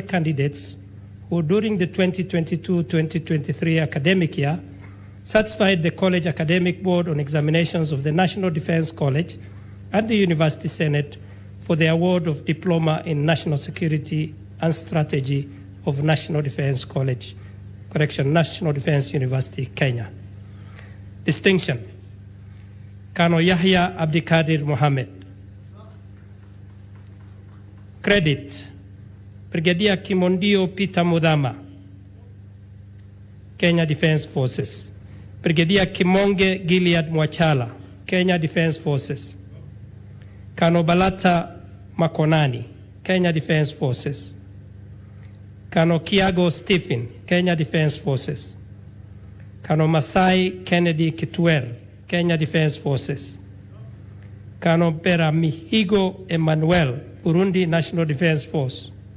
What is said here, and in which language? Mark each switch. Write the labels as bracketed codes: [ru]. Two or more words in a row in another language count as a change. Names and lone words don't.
[en] candidates who during the 2022-2023 academic year satisfied the College Academic Board on examinations of the National Defense College and the University Senate for the award of Diploma in National Security and Strategy of National Defense College, National Defense University, Kenya. Distinction: Colonel Yahya Abdikadir Mohammed. Credit: Brigadier Kimondio Peter Mudama, Kenya Defense Forces. Brigadier Kimonge Gilead Mwachala, Kenya Defense Forces. Colonel Balata Makonani, Kenya Defence Forces. Colonel Kiago Stephen, Kenya Defence Forces. Colonel Masai Kennedy Kitwer, Kenya Defence Forces. Colonel Beramihigo Emmanuel, Burundi National Defence Force.